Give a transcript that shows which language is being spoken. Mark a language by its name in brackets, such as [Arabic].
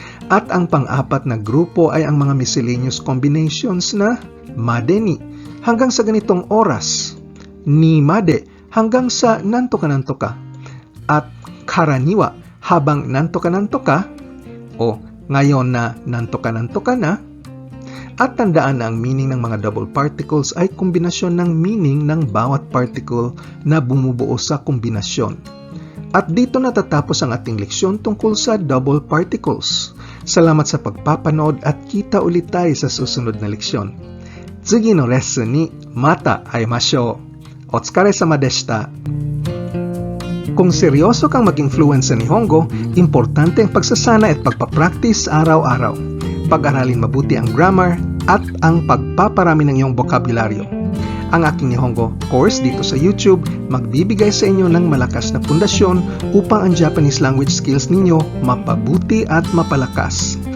[Filipino] At ang pang-4 na grupo ay ang mga miscellaneous combinations na madeni, hanggang sa ganitong oras, ni made hanggang sa nanto ka, at karaniwa habang nanto ka, o ngayon na nanto ka na, at tandaan na ang meaning ng mga double particles ay kombinasyon ng meaning ng bawat particle na bumubuo sa kombinasyon. At dito natatapos ang ating leksyon tungkol sa double particles. Salamat sa pagpapanood at kita ulit tayo sa susunod na leksyon. [Japanese] 次のレッスンにまた会いましょう。お疲れ様でした。 [Filipino] Kung seryoso kang maging fluent sa Nihongo, importante ang pagsasana at pagpapractice araw-araw. Pag-aralin mabuti ang grammar at ang pagpaparami ng iyong bokabularyo. Ang aking Nihongo course dito sa YouTube magbibigay sa inyo ng malakas na pundasyon upang ang Japanese language skills ninyo mapabuti at mapalakas.